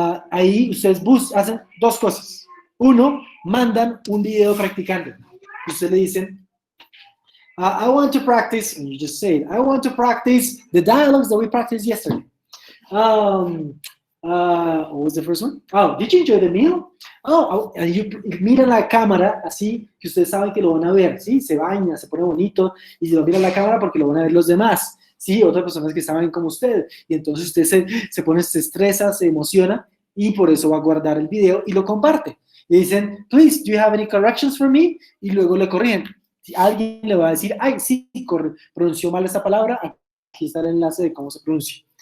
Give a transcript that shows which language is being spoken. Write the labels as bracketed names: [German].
[Spanish] Ahí ustedes hacen dos cosas. Uno, mandan un video practicando. Ustedes le dicen, [English] I want to practice, and you just say it, I want to practice the dialogues that we practiced yesterday. What was the first one? Oh, did you enjoy the meal? Oh, and you [Spanish] mira la cámara así que ustedes saben que lo van a ver, ¿sí? Se baña, se pone bonito y se lo mira la cámara porque lo van a ver los demás, ¿sí? Otras personas que saben como usted. Y entonces usted se pone, se estresa, se emociona y por eso va a guardar el video y lo comparte. Y dicen, [English] please, do you have any corrections for me? [Spanish] Y luego le corrigen. Si alguien le va a decir, ay, sí, pronunció mal esta palabra, aquí está el enlace de cómo se pronuncia.